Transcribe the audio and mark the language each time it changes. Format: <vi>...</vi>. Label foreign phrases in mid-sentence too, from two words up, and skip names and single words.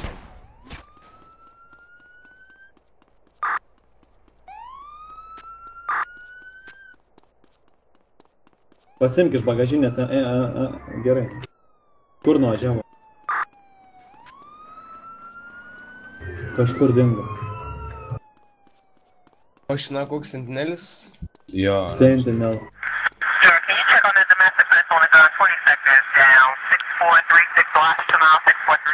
<lt>Pasimk iš bagažinės, gerai. Kur nuvažiavo? Kažkur dingo. Mašina koks sentinelis? Jo. Sentinel.</lt> <en>Sure, can you check on the domestic? That's only 20 seconds down. 6436 last to mile 643.</en>